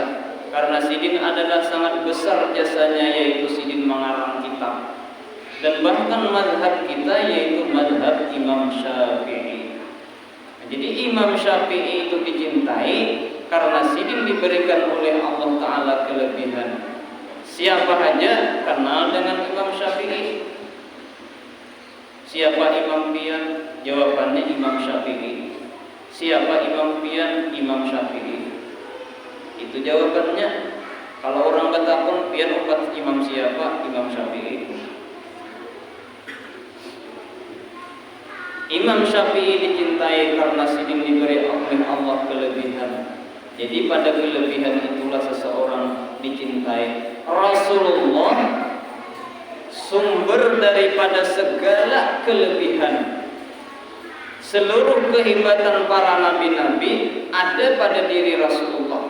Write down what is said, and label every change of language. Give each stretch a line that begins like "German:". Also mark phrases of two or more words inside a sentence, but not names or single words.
Banjar: Karena sidin adalah sangat besar jasanya, yaitu sidin mengarang kitab.
Indonesian: Dan bahkan mazhab kita yaitu mazhab Imam Syafi'i.
Banjar: Jadi Imam Syafi'i itu dicintai karena sidin diberikan oleh Allah Ta'ala kelebihan.
Indonesian: Siapa saja kenal dengan Imam Syafi'i?
Banjar: Siapa Imam Pian?
Indonesian: Jawabannya Imam Syafi'i.
Banjar: Siapa Imam Pian? Imam Syafi'i.
Indonesian: Itu jawabannya.
Banjar: Kalau orang bertakun pian obat imam siapa?
Indonesian: Imam Syafi'i.
Banjar: Imam Syafi'i dicintai karena sidin diberi oleh Allah kelebihan.
Indonesian: Jadi pada kelebihan itulah seseorang dicintai. Rasulullah sumber daripada segala kelebihan. Seluruh kehebatan para nabi-nabi ada pada diri Rasulullah.